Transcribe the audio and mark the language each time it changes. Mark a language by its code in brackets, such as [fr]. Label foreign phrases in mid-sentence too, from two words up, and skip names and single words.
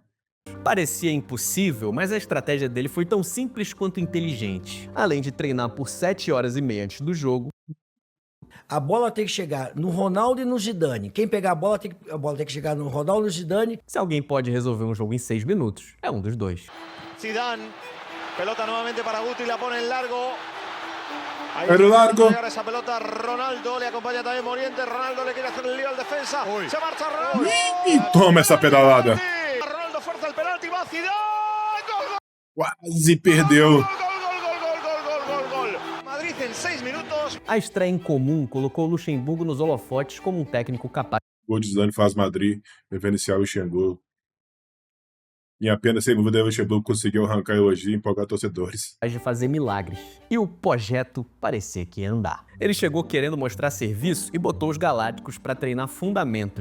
[pt] Parecia impossível, mas a estratégia dele foi tão simples quanto inteligente. Além de treinar por 7 horas e meia antes do jogo, A bola tem que chegar no Ronaldo e no Zidane. Quem pegar a bola tem que chegar no Ronaldo e no Zidane. se alguém pode resolver um jogo em 6 minutos, é um dos dois. [es] Zidane, pelota nuevamente para Guti, la pone en largo. Ahí Pero está largo. intentando llegar esa pelota Ronaldo, le acompaña también Morientes. Ronaldo le quiere hacer el lío al defensa. Se marcha Ronaldo. [pt] e toma essa pedalada. [es] Ronaldo fuerza el penalti, va Zidane. Gol, [pt] Quase perdeu. [es] gol, gol, gol, gol, gol, gol, en 6 minutos. [pt] A estreia em comum colocou o Luxemburgo nos holofotes como um técnico capaz Gol de Zidane faz Madrid reverenciar o Luxemburgo. Em apenas 6 minutos, o Luxemburgo conseguiu arrancar elogio e empolgar torcedores. de fazer milagres. E o projeto parecia que ia andar. Ele chegou querendo mostrar serviço e botou os galácticos para treinar fundamento.